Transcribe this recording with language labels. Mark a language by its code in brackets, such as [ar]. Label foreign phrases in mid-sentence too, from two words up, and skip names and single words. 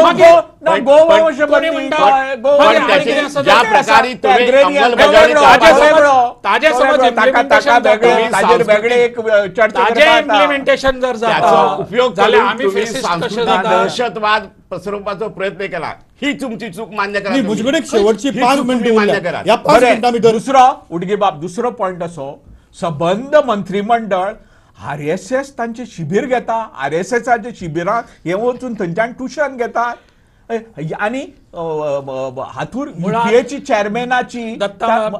[kok] मागीर गोवा पण- कोणी म्हणटा [mr] पण त्याचे ज्या प्रकारे तुम्ही [kok] ताजे [mr] अंमलबजावणी [kok] समज- ताजे समज implementation जाता. [mr] तुम्ही [kok] ताजेर वेगळे एक चर्चा ताजे करता. इम्प्लिमेंटेशन जर [mr] त्याचा [kok] जाता [mr] उपयोग [kok] जाल्यार [mr] करून [kok] आमी [mr] तुम्ही [kok] फेसिस्ट कशे [mr] सांस्कृतिक [kok] जाता. [mr] दहशतवाद पसरवपाचो प्रयत्न केला. ही तुमची चूक मान्य करा. नाही, तुम्ही. [kok] मुजगडे शेवटची [mr] ही [kok] 5 [mr] चूक [kok] मिनिटं [mr] तुम्ही मान्य [kok] उरल्या. [mr] करा. [kok] या 5 बरे, मिनिटां भितर दुसरो उडगे बाब दुसरो पॉइंट असो सबंद मंत्रिमंडळ RSS तांचे शिबीर घेता RSSचे शिबिरांत हे वचून थंयच्यान ट्युशन घेतात आणि हातूर [mr] मुळात- [kok] UPAची चॅरमॅनाची दत्ताबाब-